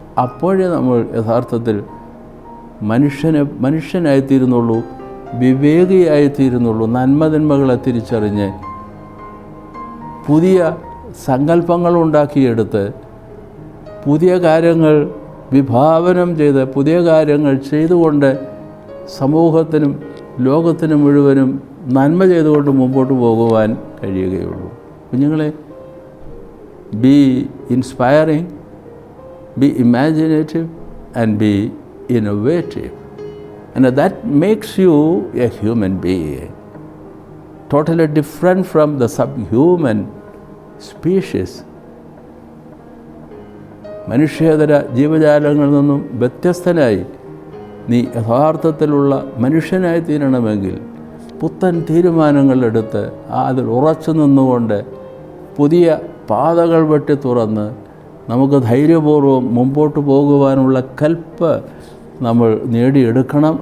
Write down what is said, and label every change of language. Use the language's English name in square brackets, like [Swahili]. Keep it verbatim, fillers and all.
[Malayalam] അപ്പോഴേ നമ്മൾ യഥാർത്ഥത്തിൽ മനുഷ്യനെ മനുഷ്യനായിത്തീരുന്നുള്ളൂ, വിവേകിയായിത്തീരുന്നുള്ളൂ, നന്മതിന്മകളെ തിരിച്ചറിഞ്ഞ് പുതിയ സങ്കല്പങ്ങളുണ്ടാക്കിയെടുത്ത് പുതിയ കാര്യങ്ങൾ വിഭാവനം ചെയ്ത് പുതിയ കാര്യങ്ങൾ ചെയ്തുകൊണ്ട് സമൂഹത്തിനും ലോകത്തിനും മുഴുവനും നന്മ ചെയ്തുകൊണ്ട് മുമ്പോട്ട് പോകുവാൻ കഴിയുകയുള്ളൂ. കുഞ്ഞുങ്ങളെ, [English] Be inspiring, be imaginative and be innovative. And that makes you a human being, totally different from the subhuman species. [Malayalam] മനുഷ്യേതര ജീവജാലങ്ങളിൽ നിന്നും വ്യത്യസ്തനായി നീ യഥാർത്ഥത്തിലുള്ള മനുഷ്യനായി തീരണമെങ്കിൽ പുത്തൻ തീരുമാനങ്ങളെടുത്ത് അതിൽ ഉറച്ചു നിന്നുകൊണ്ട് പുതിയ പാതകൾ വെട്ടി തുറന്ന് നമുക്ക് ധൈര്യപൂർവ്വം മുമ്പോട്ട് പോകുവാനുള്ള കൽപ്പ് നമ്മൾ നേടിയെടുക്കണം.